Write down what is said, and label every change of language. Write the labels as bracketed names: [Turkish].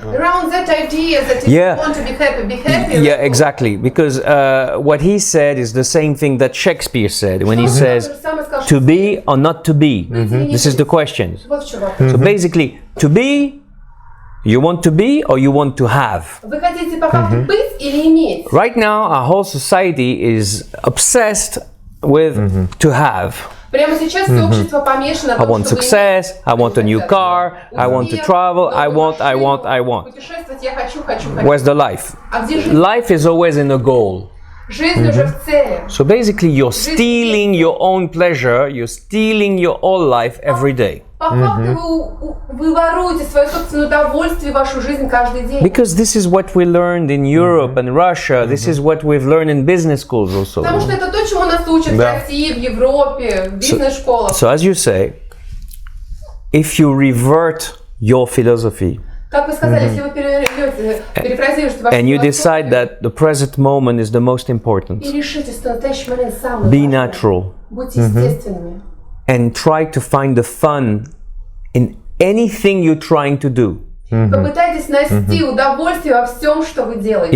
[English] Around that idea that if Yeah. you want to be happy. Yeah, exactly. Because what he said is the same thing that Shakespeare said when he says to be or not to be. This is the question. [Russian] Вот в чем вопрос. [English] So basically, to be, you want to be or you want to have. [Russian] Вы хотите по факту быть или иметь? [English] Right now, our whole society is obsessed with to have. [Russian] Прямо сейчас все общество помешано на [English] I [Russian] том, [English] want [Russian] чтобы [English] success, I want a new car, I want to travel, I want. [Russian] Путешествовать я хочу. [English] Where's the life? [Russian] А где жизнь? [English] Life is always in a goal. [Russian] Жизнь уже в цели. [English] So basically, you're stealing your own pleasure, you're stealing your own life every day. [Russian] По факту вы воруете свое собственное удовольствие, вашу жизнь каждый день. [English] Because this is what we learned in Europe and Russia, this is what we've learned in business schools also. [Russian] Потому что это то, чему нас учат в России, в Европе, в бизнес-школах. [English] So as you say, if you revert your philosophy, [Russian] Как вы сказали, если вы перефразируете вашу [English] and you [Russian] философию [English] decide that the present moment is the most important, [Russian] и решите, что настоящий момент самый [English] be natural [Russian] будьте естественными. [English] and try to find the fun in anything you're trying to do. [Russian] Попытайтесь найти удовольствие во всем, что вы делаете.